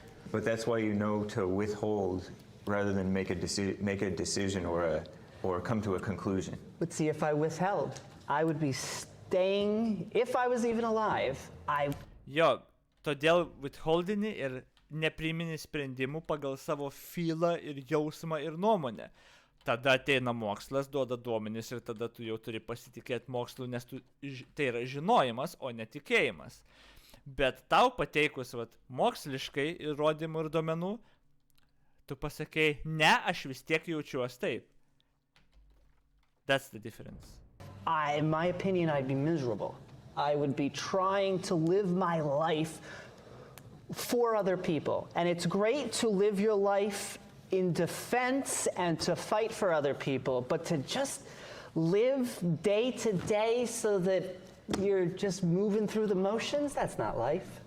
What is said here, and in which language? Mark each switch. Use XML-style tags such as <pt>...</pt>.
<en>But that's why you know to withhold rather than make a decision or come to a conclusion. But see, if I withheld, I would be staying, if I was even alive,</en> <lt>Jo, todėl withholdini ir nepriimini sprendimų pagal savo feelą ir jausmą ir nuomonę. Tada ateina mokslas, duoda duomenis ir tada tu jau turi pasitikėti mokslu, nes tai yra žinojimas, o netikėjimas. Bet tau pateikus moksliškai įrodymų ir duomenų, tu pasakei, ne, aš vis tiek jaučiuosi taip.</lt> <en>That's the difference. In my opinion, I'd be miserable. I would be trying to live my life for other people. And it's great to live your life in defense and to fight for other people, but to just live day to day so that you're just moving through the motions, that's not life.</en>